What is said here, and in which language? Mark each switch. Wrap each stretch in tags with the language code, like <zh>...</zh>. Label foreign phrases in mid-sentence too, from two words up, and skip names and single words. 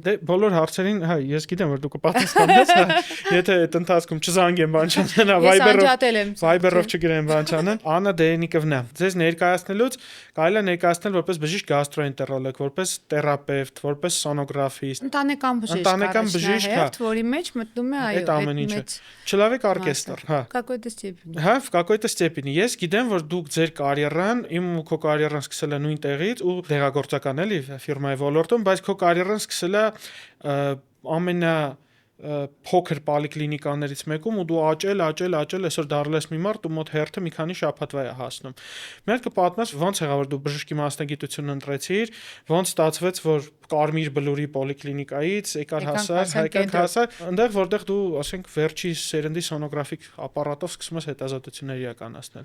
<hy>Դե բոլոր հարցերին, հա, ես գիտեմ, որ դու կպատասխանես, հա, եթե այդ ընթացքում չզանգեմ բան չանեն, Viber-ով չգրեմ բան չանեն։ Աննա Դերենիկովնա, ձեզ ներկայացնելուց կարելի է ներկայացնել որպես բժիշկ գաստրոենտերոլոգ, որպես թերապևտ, որպես սոնոգրաֆիստ, ընտանեկան բժիշկ, որի մեջ մտնում է այդ ամեն ինչը։</hy> <ru>Человек оркестр,</ru> <hy>հա։</hy> <ru>Какой-то степени։</ru> <hy>Հա,</hy> <ru>в какой-то степени։</ru> <hy>Ես գիտեմ, որ դուք ձեր կարիերան, իմ ու քո կարիերան սկսել է նույն տեղից ու դեղագործական էլի ֆիրմայի ոլորտում, բայց քո կարիերան սկսել է ամենա փոքր պոլիկլինիկաներից մեկում ու դու աճել, այսօր դառել ես մի մարդ ու մոտ հերթը մի քանի շաբաթվա է հասնում։ Մի հատ կպատմես ոնց եղավ որ դու բժշկի մասնագիտություն ընտրեցիր, ոնց ստացվեց որ Կարմիր Բլուրի պոլիկլինիկայից եկար հասար Հայկական հասար, այնտեղ որտեղ դու, ասենք, վերջի սերնդի սոնոգրաֆիկ ապարատով սկսում ես հետազոտություններ իրականացնել։</hy>